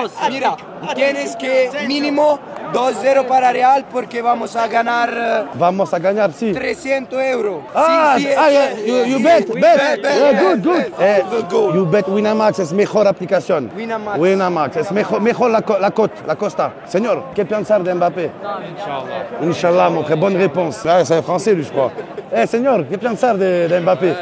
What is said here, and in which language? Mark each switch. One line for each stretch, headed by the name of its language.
Spanish: Mira, tienes que mínimo 2-0 para Real porque vamos a ganar Vamos a ganar, sí. 300 euros.
English: Yeah, you bet. Yeah, good. You bet
Spanish: Winamax, es mejor aplicación. Winamax, es mejor la costa. Señor, ¿qué pensar de Mbappé?
French: Inch'Allah, mon frère, bonne réponse. Ah, c'est un français, lui, je crois.
Spanish: Señor, ¿qué pensar de Mbappé?